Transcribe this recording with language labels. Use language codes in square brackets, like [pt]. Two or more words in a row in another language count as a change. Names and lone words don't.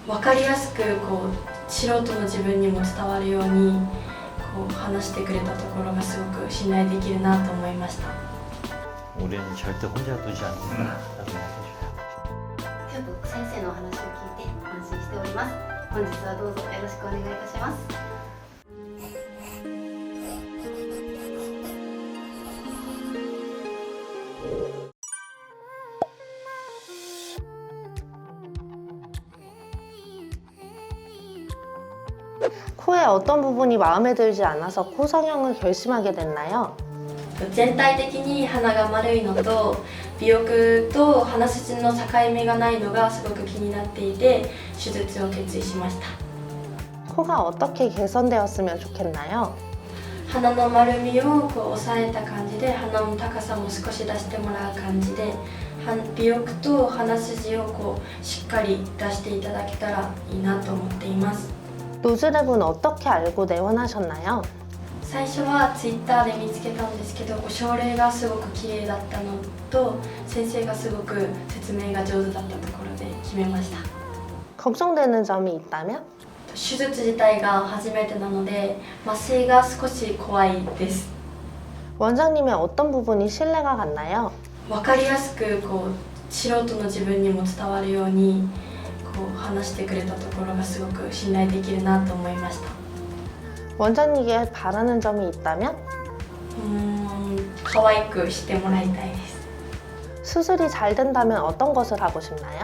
[ja] 分かりやすく素人の自分にも伝わるように話してくれたところがすごく信頼できるなと思いました。 [ko] 우리는 절대 혼자 두지 않는다. [ja] 今日先生のお話を聞いて安心しております。本日はどうぞよろしくお願いいたします。 [ko] 코의 어떤 부분이 마음에 들지 않아서 코 성형을 결심하게 됐나요? [ja] 全体的に鼻が丸いのと尾翼と鼻筋の境目がないのがすごく気になっていて手術を決意しました。 [ko] 코가 어떻게 개선되었으면 좋겠나요? [ja] 鼻の丸みを抑えた感じで鼻の高さも少し出してもらう感じで尾翼と鼻筋をしっかり出していただけたらいいなと思っています。 [ko] 노즈랩은 어떻게 알고 내원하셨나요? [ja] 最初はツイッターで見つけたんですけど症例がすごく綺麗だったのと先生がすごく説明が上手だったところで決めました。 [ko] 걱정되는 점이 있다면? [ja] 手術自体が初めてなので麻酔が少し怖いです。 [ko] 원장님의 어떤 부분이 신뢰가 갔나요? [ja] 分かりやすく素人の自分にも伝わるように話してくれたところがすごく信頼できるなと思いました。 [ko] 원장님에게 바라는 점이 있다면? [ja] 可愛くしてもらいたいです。 [ko] 수술이 잘 된다면 어떤 것을 하고 싶나요?